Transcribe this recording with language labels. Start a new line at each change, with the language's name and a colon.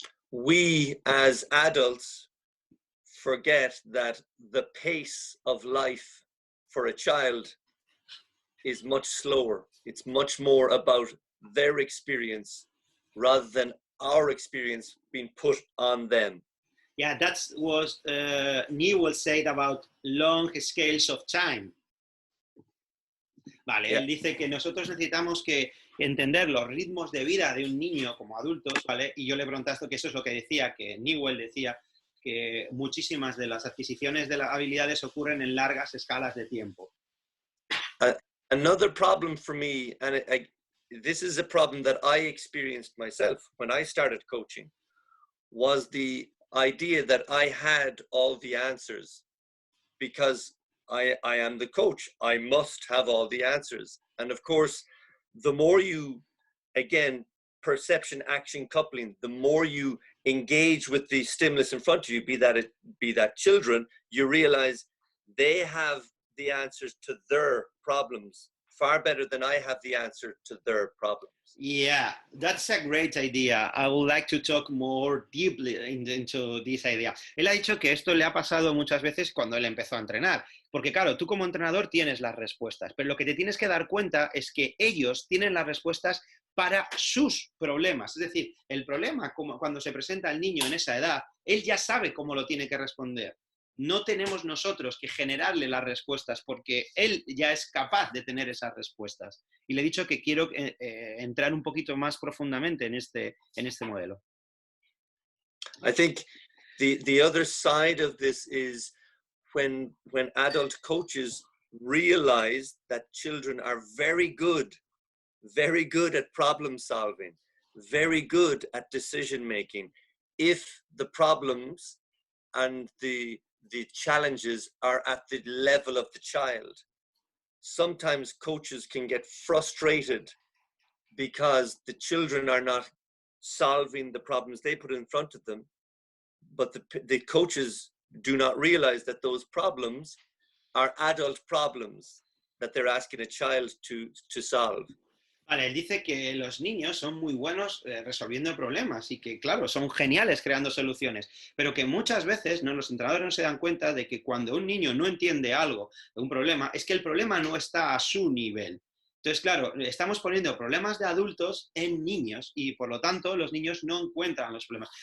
English: We as adults forget that the pace of life for a child is much slower. It's much more about their experience rather than our experience being put on them. Yeah, that's what Newell said about long scales of time.
Spanish: Vale, yeah. Él dice que nosotros necesitamos que entender los ritmos de vida de un niño como adultos, ¿vale? Y yo le pregunté esto, que eso es lo que decía, que Newell decía que muchísimas de las adquisiciones de las habilidades ocurren en largas escalas de tiempo.
English: Another problem for me, and this is a problem that I experienced myself when I started coaching, was the idea that I had all the answers because I am the coach. I must have all the answers. And of course, the more you, again, perception action coupling, the more you engage with the stimulus in front of you, be that children, you realize they have the answers to their problems far better than I have the answer to their problems. Yeah, that's a great idea. I would like to talk more deeply into this idea.
Spanish: Él ha dicho que esto le ha pasado muchas veces cuando él empezó a entrenar. Porque claro, tú como entrenador tienes las respuestas, pero lo que te tienes que dar cuenta es que ellos tienen las respuestas para sus problemas. Es decir, el problema, como cuando se presenta al niño en esa edad, él ya sabe cómo lo tiene que responder. No tenemos nosotros que generarle las respuestas porque él ya es capaz de tener esas respuestas. Y le he dicho que quiero entrar un poquito más profundamente en este modelo.
English: I think the other side of this is when adult coaches realize that children are very good at problem solving, very good at decision making, if the problems and the challenges are at the level of the child. Sometimes coaches can get frustrated because the children are not solving the problems they put in front of them, but the coaches do not realize that those problems are adult problems that they're asking a child to solve.
Spanish: Vale, él dice que los niños son muy buenos resolviendo problemas y que, claro, son geniales creando soluciones, pero que muchas veces los entrenadores no se dan cuenta de que cuando un niño no entiende algo, un problema, es que el problema no está a su nivel. Entonces, claro, estamos poniendo problemas de adultos en niños y, por lo tanto, los niños no encuentran los problemas.